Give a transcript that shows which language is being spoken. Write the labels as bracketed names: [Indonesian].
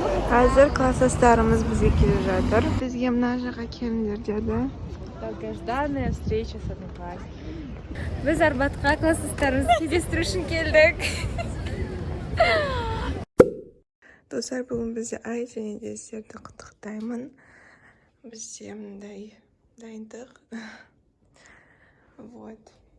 [Kazakh] Қазір класстастарымыз бізге келе жатыр. Бізге мына жаққа келіңдер деді. [Russian] Долгожданная встреча с одноклассниками. [Kazakh] Біз Арбатқа класстастарымызды кездестіру үшін келдік. Достар, бүгін бізде ай және де сіздерді құттықтаймын. Бізде мындай дайындық. Вот.